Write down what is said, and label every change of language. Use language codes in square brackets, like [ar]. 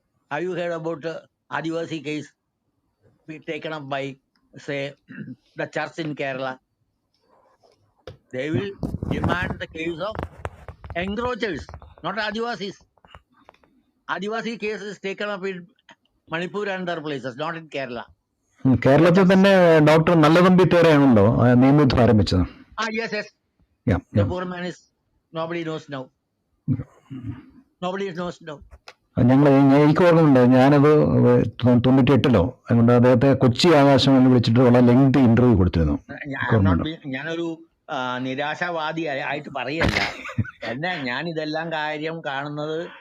[en] Have you heard about Adivasi case taken up by, say, the church in Kerala? They will demand the case of encroachers, not Adivasis. Adivasi case is taken up in Manipur and other places, not in Kerala. [ml] കേരളത്തിൽ തന്നെ doctor നല്ലതമ്പി തേറയാണല്ലോ നിയമയുദ്ധം ആരംഭിച്ചത്. [en] Yes. The poor man is, nobody knows now. Nobody knows now. [ml] എനിക്ക് ഓർമ്മയുണ്ട്, ഞാനത് 98-ലോ അതുകൊണ്ട് അദ്ദേഹത്തെ കൊച്ചി ആകാശവാണിയിൽ വിളിച്ചിട്ട് വളരെ ലെങ്തി ഇന്റർവ്യൂ കൊടുത്തിരുന്നു. ഞാനൊരു നിരാശാവാദി ആയിട്ട് പറയല്ല. ഞാൻ ഇതെല്ലാം കാര്യം കാണുന്നത്